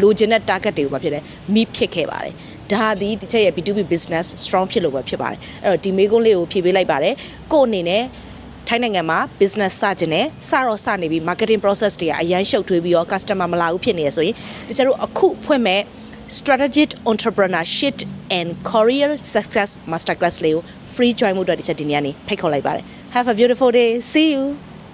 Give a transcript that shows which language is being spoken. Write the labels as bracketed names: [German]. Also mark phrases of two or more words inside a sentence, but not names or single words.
[Burmese] လိုချင်တဲ့ target တွေကိုဘာဖြစ်လဲ meet ဖြစ်ခဲ့ပါတယ်ဒါသည်ဒီချက်ရဲ့ B2B [English] business strong [Burmese] ဖြစ်လို့ပဲဖြစ်ပါတယ်အဲ့တော့ဒီမေးခွန်းလေးကိုဖြေပေးလိုက်ပါတယ်ကို့အနေနဲ့ထိုင်းနိုင်ငံမှာ business စတင်နေစနေပြီး [English] marketing process [Burmese] တွေကအရန်ရှုပ်ထွေးပြီးတော့ customer မလာဘူးဖြစ်နေရဆိုရင်ဒီချက်တို့အခုဖွင့်မဲ့ [English] strategic entrepreneurship and career success masterclass [Burmese] လေးကို [English] free join [Burmese] မှုအတွက်ဒီချက်ဒီနေ့ကနေဖိတ်ခေါ်လိုက်ပါတယ် [English] Have a beautiful day see you